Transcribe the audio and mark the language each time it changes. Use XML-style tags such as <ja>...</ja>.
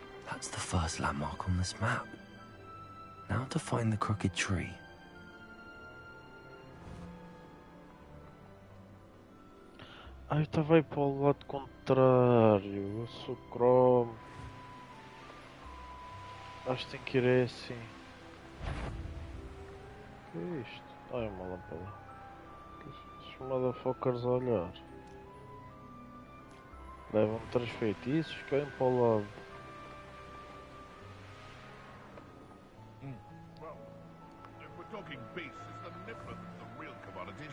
<en>That's the first landmark on this map. Now to find the crooked tree.</en> <pt>Ah, eu estava aí para o lado contrário. Eu sou Chrome. Acho que tem que ir aí assim. O que é isto? Ah, é uma lâmpada. Esses motherfuckers a olhar. Levam 3 feitiços, caem para o lado.</pt> <en>Well, if we're talking beasts, is the Niflin the real commodity?</en>